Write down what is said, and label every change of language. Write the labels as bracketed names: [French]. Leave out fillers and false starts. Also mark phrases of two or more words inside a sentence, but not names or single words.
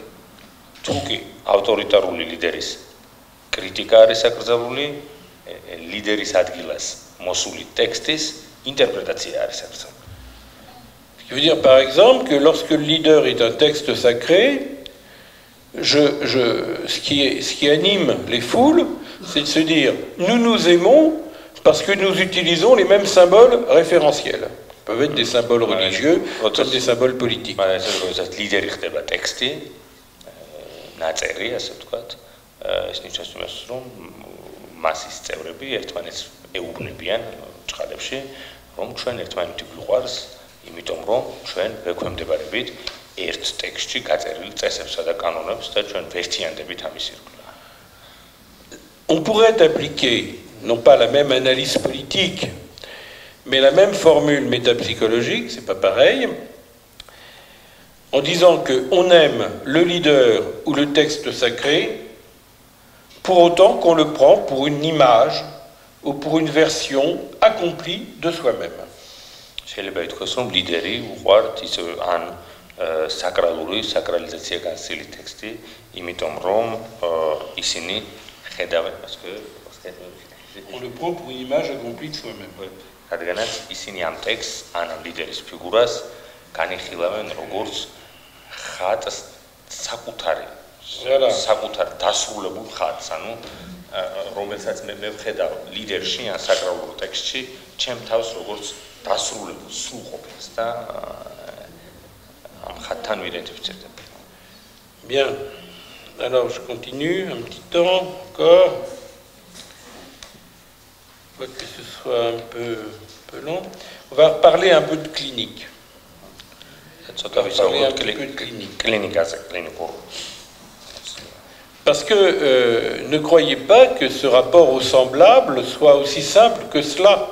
[Georgian] თუკი ავტორიტარული ლიდერის კრიტიკა არის საკრძალული, ლიდერის ადგილას მოსული ტექსტის interprétation არის საკრძალული. [French] Ce qui veut dire par exemple que lorsque le leader est un texte sacré, ce qui anime les foules, c'est de se dire nous nous aimons parce que nous utilisons les mêmes symboles référentiels. Ils peuvent être des symboles religieux, comme des symboles politiques. [Georgian] ლიდერი ხდება ტექსტი, ნაწერი, ასე ვთქვათ, ეს ნიშნავს იმას, რომ მასის წევრები ერთმანეთს ეუბნებიან ჭყალებში, რომ ჩვენ ერთმანეთი გვიყვარს, იმიტომ რომ ჩვენ ვექვემდებარებით ერთ ტექსტში გაწერილი წესებსა და კანონებს და ჩვენ ვერთიანდებით ამის ირგვლივ. [French] On pourrait appliquer non pas la même analyse politique, mais la même formule métapsychologique, c'est pas pareil, en disant qu'on aime le leader ou le texte sacré, pour autant qu'on le prend pour une image ou pour une version accomplie de soi-même. [Georgian] შეიძლება ითქვას, რომ ლიდერი უყვართ ისევ ან საკრალური, საკრალიზაცია განსილი ტექსტი, იმიტომ რომ ისინი ხედავენ, [French] on le prend pour une image accomplie de soi-même. [Georgian] რადგანაც ისინი ამ ტექსტს ან ამ ლიდერის ფიგურას განიხილავენ როგორც ხატს საკუთარ დასრულებულ ხატს, ანუ რომელსაც მე ვხედავ ლიდერში ან საკრალურ ტექსტში, ჩემ თავს როგორც დასრულებულ სრულყოფილს და ამ ხატთან ვიდენტიფიცირდება. [French] Bien. Alors je continue un petit temps encore. Je vois que ce soit un peu long. On va parler un peu de clinique. Parce que ne croyez pas que ce rapport au semblable soit aussi simple que cela.